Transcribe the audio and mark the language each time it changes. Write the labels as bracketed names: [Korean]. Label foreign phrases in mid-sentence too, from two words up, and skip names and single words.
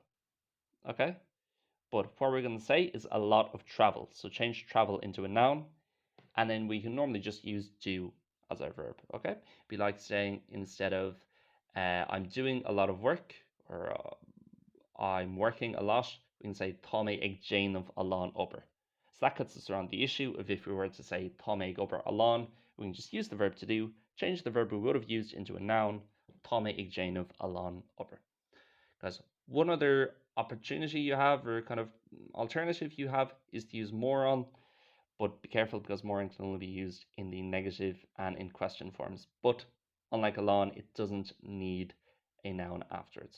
[English] Okay, but what we're going to say is a lot of travel. So change travel into a noun, and then we can normally just use do as our verb. Okay, be like saying, instead of I'm doing a lot of work, or I'm working a lot, we can say [Irish] tá mé ag déanamh a lán obair. [English] So that cuts us around the issue of if we were to say [Irish] tá mé ag obair a lán, [English] we can just use the verb to do, change the verb we would have used into a noun, [Irish] tá mé ag déanamh a lán obair. [English] Guys, one other opportunity you have, or kind of alternative you have, is to use more on, but be careful because more on can only be used in the negative and in question forms. But unlike a lawn, it doesn't need a noun afterwards.